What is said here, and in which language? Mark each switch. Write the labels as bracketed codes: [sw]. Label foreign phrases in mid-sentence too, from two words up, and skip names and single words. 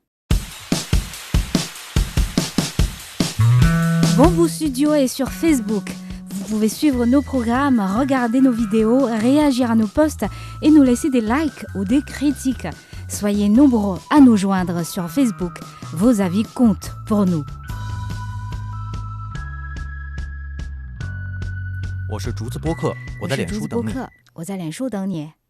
[fr] Bamboo Studio est sur Facebook. Vous pouvez suivre nos programmes, regarder nos vidéos, réagir à nos posts et nous laisser des likes ou des critiques. Soyez nombreux à nous joindre sur Facebook. Vos avis comptent pour nous. [zh] 我是竹子播客，我在脸书等你。我在脸书等你。